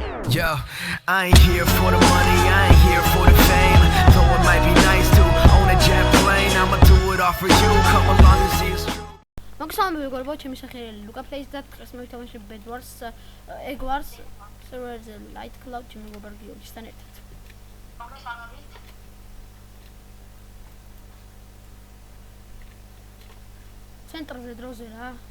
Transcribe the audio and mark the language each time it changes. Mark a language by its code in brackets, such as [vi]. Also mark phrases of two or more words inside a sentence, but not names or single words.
[en] Yo, I ain't here for the money, I ain't here for the fame. Though it might be nice to own a jet plane, I'ma do it all for you, come along and see it's true. [ka] მოგესალმებით მეგობრებო, ჩემი სახელი ლუკა პლეის და დღეს მოვითამაშე Bedwars, Eggwars, server-ზე Light Cloud ჩემი მეგობარ გიორგისთან ერთად. მოგესალმებით. ცენტრზე დროზე რა.